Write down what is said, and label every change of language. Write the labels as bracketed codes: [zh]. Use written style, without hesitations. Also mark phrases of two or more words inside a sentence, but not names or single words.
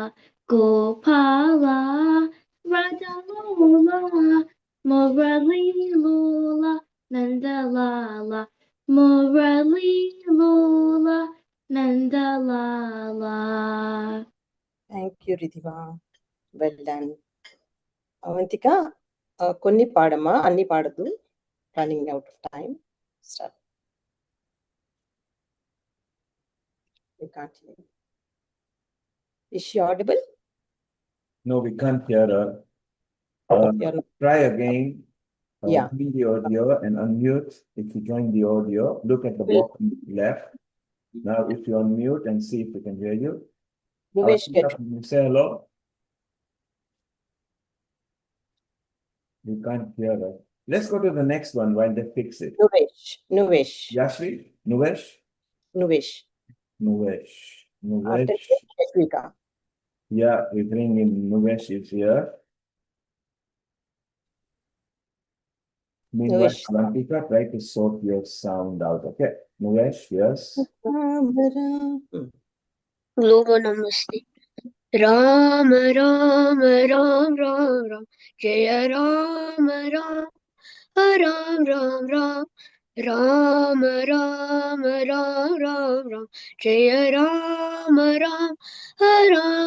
[en] Gopala Radha Lola. Murali Lola Nandalala. Murali Lola Nandalala. Thank you, Ridhima. Well done. Avantika, [te] కొన్ని పాడమ్మా, అన్ని పాడదు. [en] Running out of time. Start. We can't hear. Is she audible? No, we can't hear her. Try again. Yeah. Join the audio and unmute. If you join the audio, look at the bottom left. Now, if you unmute and see if we can hear you. Say hello. We can't hear her. Let's go to the next one while they fix it. Nuvesh. Yashvi? Nuvesh? Nuvesh. After Yashvika. Yeah, we bring in Nuvesh is here. Meanwhile, Avantika, try to sort your sound out, okay? Nuvesh, yes. Logo Namaste. Ram Ram Ram Ram Ram Jaya Ram Ram Ram Ram Ram Ram Ram Ram Ram Ram Jaya Ram Ram Ram